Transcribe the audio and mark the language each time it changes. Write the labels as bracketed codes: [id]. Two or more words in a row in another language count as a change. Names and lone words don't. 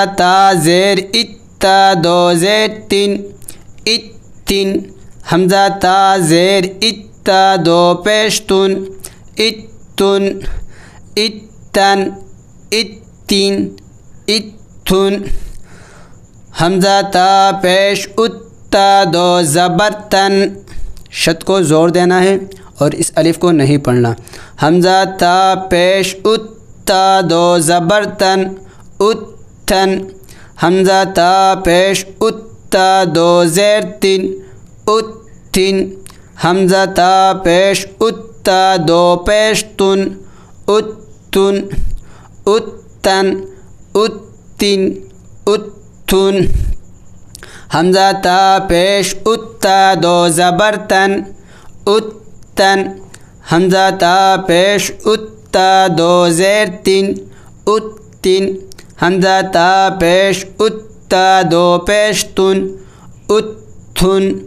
[brh] تا زیر اتا دو زیر تن اتن حمزہ تا زیر اتا دو پیش تن اتن اتن اتن اتن حمزہ تا پیش اتا دو زبر تن [ur] شد کو زور دینا ہے اور اس الف کو نہیں پڑھنا. [brh] حمزہ تا پیش اتا دو زبر تن اتن حمزہ تا پیش اتا دو زیر تن اتن حمزہ تا پیش اتا دو پیش تن اتن اتن اتن اتن حمزہ تا پیش اتا دو زبر تن اتن حمزہ تا پیش اتا دو زیر تن اتن حمزہ تا پیش اتا دو پیش تن اتن